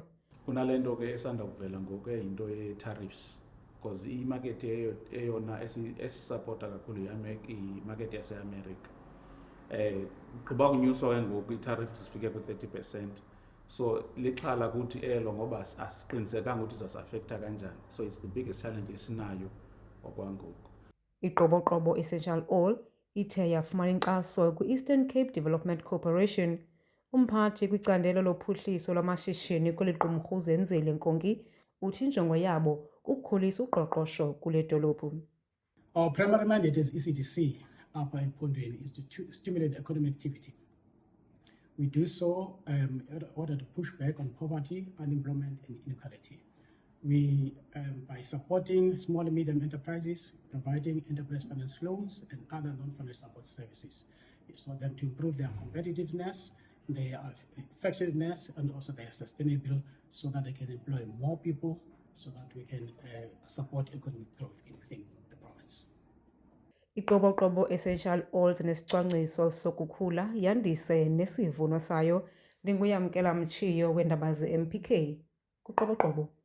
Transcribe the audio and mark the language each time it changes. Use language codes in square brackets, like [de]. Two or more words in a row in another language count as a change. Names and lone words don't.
[xh] Kunale nto ke esanda kuvela ngoku eyinto ye-tariffs because imakethi eyona esisapota kakhulu imakethi yaseAmerica. Kuba kunyuswa ke ngoku i-tariffs zifike ku-30%. So lixhala kuthi elo ngoba asiqinisekanga ukuthi izasiafektha kanjani. [en] So it's the biggest challenge [xh] esinayo okwangoku. Iqoboqobo essential oil ithe yafumana inkxaso kwi-Eastern Cape Development Corporation. Umphathi kwicandelo lophuhliso lwamashishini kweli qumrhu uZenzile Nkonki uthi injongo yabo kukukhulisa uqoqosho kule dolophu. [en] Our primary mandate as ECDC [xh] apha ephondweni [en] is to stimulate economic activity. We do so in order to push back on poverty, unemployment and inequality. We, by supporting small and medium enterprises, providing enterprise finance loans and other non-financial support services, so them to improve their competitiveness, their effectiveness, and also their sustainability, so that they can employ more people, so that we can support economic growth within the province. [xh] Iqoboqobo essential oils nesicwangciso sokukhula yandise nesivuno sayo. Ndinguyamkela Mtshiyo weendaba ze-MPK kuqoboqobo.